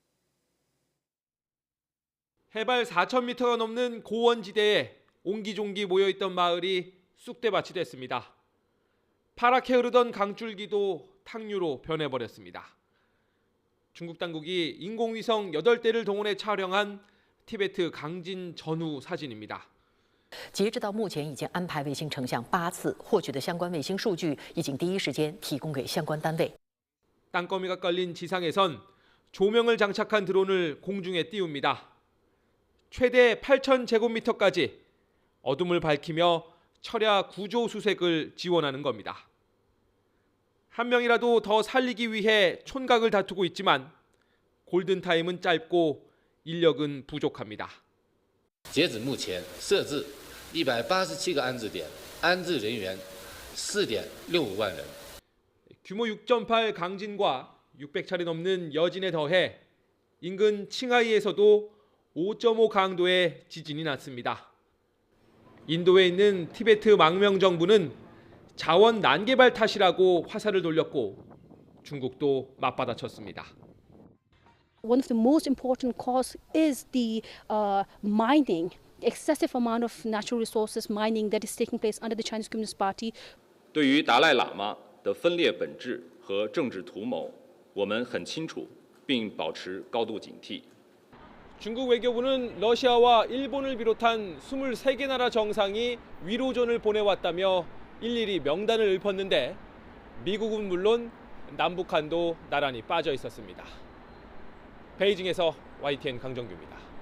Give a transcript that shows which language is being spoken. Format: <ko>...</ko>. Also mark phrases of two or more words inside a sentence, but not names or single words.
<ko>해발 4,000m가 넘는 고원지대에 옹기종기 모여있던 마을이 쑥대밭이 됐습니다. 파랗게 흐르던 강줄기도 탕류로 변해버렸습니다. 중국 당국이 인공위성 8대를 동원해 촬영한 티베트 강진 전후 사진입니다.</ko> <zh>截至到目前，已经安排卫星成像8次，获取的相关卫星数据已经第一时间提供给相关单位。</zh> <ko>땅거미가 깔린 지상에선 조명을 장착한 드론을 공중에 띄웁니다. 최대 8,000제곱미터까지 어둠을 밝히며 철야 구조 수색을 지원하는 겁니다. 한 명이라도 더 살리기 위해 촌각을 다투고 있지만 골든타임은 짧고 인력은 부족합니다.</ko> <zh>截止目前，设置187个安置点，安置人员4.65万人。</zh> <ko>규모 6.8 강진과 600차례 넘는 여진에 더해 인근 칭하이에서도 5.5 강도의 지진이 났습니다. 인도에 있는 티베트 망명정부는 자원 난개발 탓이라고 화살을 돌렸고 중국도 맞받아쳤습니다.</ko> <en>One of the most important cause is the mining, excessive amount of natural resources mining that is taking place under the Chinese Communist Party.</en> <zh>对于达赖喇嘛的分裂本质和政治图谋，我们很清楚，并保持高度警惕。</zh> <ko>중국 외교부는 러시아와 일본을 비롯한 23개 나라 정상이 위로전을 보내왔다며 일일이 명단을 읊었는데 미국은 물론 남북한도 나란히 빠져 있었습니다. 베이징에서 YTN 강정규입니다.</ko>